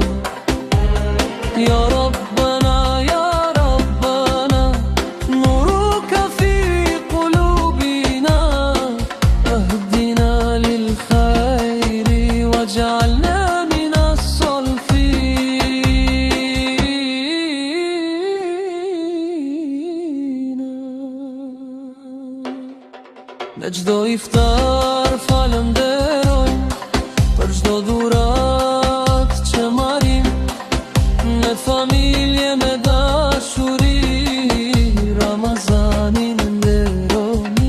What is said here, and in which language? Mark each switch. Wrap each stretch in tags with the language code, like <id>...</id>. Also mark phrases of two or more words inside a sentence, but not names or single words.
<ar>يا ربنا يا ربنا نورك في قلوبنا اهدنا للخير واجعلنا من الصالحين.</ar> <sq>Në çdo iftar falenderojm për çdo dhurat që marrim, me familje, me dashuri, Ramazanin nderoni.</sq>